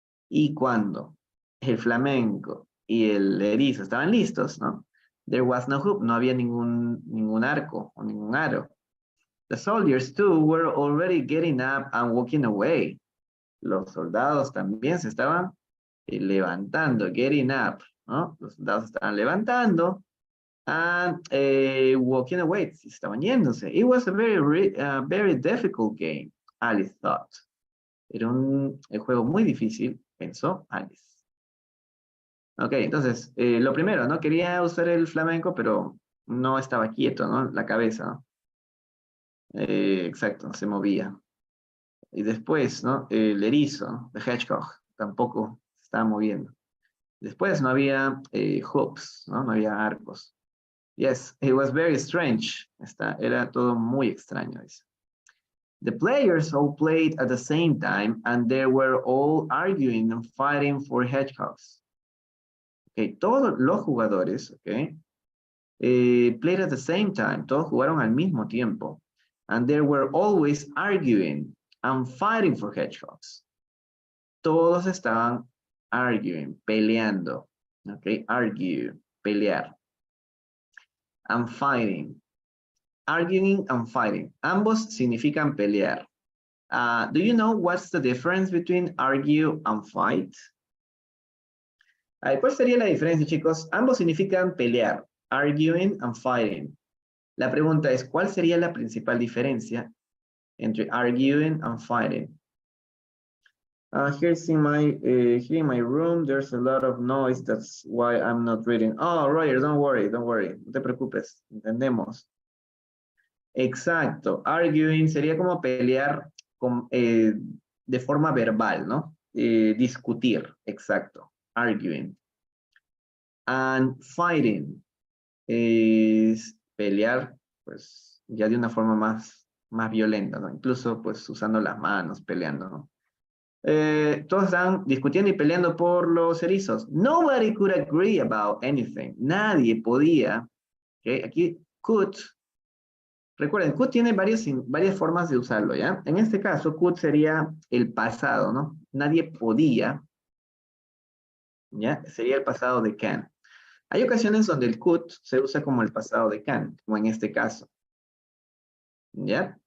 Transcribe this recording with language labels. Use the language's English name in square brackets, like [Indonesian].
[Spanish] Y cuando el flamenco y el erizo estaban listos, ¿no? [English] There was no hoop, [Spanish] no había ningún arco o ningún aro. [English] The soldiers too were already getting up and walking away. [Spanish] Los soldados también se estaban levantando, [English] getting up, [Spanish] ¿no? Los soldados estaban levantando [English] and walking away, [Spanish] estaban yéndose. [English] It was a very difficult game, Alice thought. [Spanish] Era un juego muy difícil, pensó Alice. Ok, entonces, lo primero, ¿no? Quería usar el flamenco, pero no estaba quieto, ¿no? La cabeza, ¿no? Exacto, se movía. Y después, ¿no? El erizo, [English] the hedgehog, [Spanish] tampoco se estaba moviendo. Después no había hoops, ¿no? No había arcos. [English] Yes, it was very strange. [Spanish] Era todo muy extraño, dice. [English] The players all played at the same time and they were all arguing and fighting for hedgehogs. Okay, [Spanish] todos los jugadores, [English] okay, played at the same time. [Spanish] Todos jugaron al mismo tiempo. [English] And they were always arguing and fighting for hedgehogs. [Spanish] Todos estaban arguing, peleando. [English] Okay, argue, pelear. And fighting. Arguing and fighting. [Spanish] Ambos significan pelear. [English] Do you know what's the difference between argue and fight? [Spanish] ¿Cuál sería la diferencia, chicos? Ambos significan pelear. [English] Arguing and fighting. [Spanish] La pregunta es, ¿cuál sería la principal diferencia? [English] entre arguing and fighting. Here in my room, there's a lot of noise. That's why I'm not reading. [Spanish] Oh, Roger, [English] don't worry. [Spanish] No te preocupes. Entendemos. Exacto. Arguing sería como pelear de forma verbal, ¿no? Discutir. Exacto. Arguing. [English] And fighting [Spanish] es pelear, pues, ya de una forma más violenta, ¿no? Incluso, pues, usando las manos, peleando, ¿no? Todos están discutiendo y peleando por los erizos. [English] Nobody could agree about anything. [Spanish] Nadie podía. ¿Okay? Aquí, could. Recuerden, could tiene varias formas de usarlo, ¿ya? En este caso, could sería el pasado, ¿no? Nadie podía. ¿Ya? Sería el pasado de can. Hay ocasiones donde el could se usa como el pasado de can, como en este caso. ¿Ya?